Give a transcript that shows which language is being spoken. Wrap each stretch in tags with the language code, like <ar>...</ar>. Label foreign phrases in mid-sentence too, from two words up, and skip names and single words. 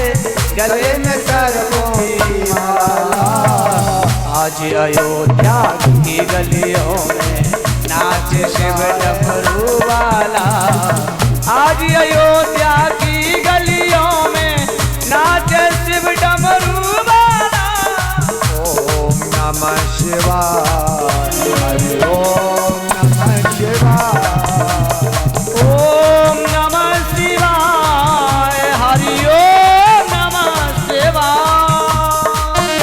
<hi>गले में सर्पों की माला। आज अयोध्या की गलियों में नाच शिव डमरू वाला। आज अयोध्या की गलियों में नाचे शिव डमरू वाला।</hi> <sa>ओम नमः शिवाय, हरि ओम नमः शिवाय। ओम नमः शिवाय, हरि ओम नमः शिवाय।</sa>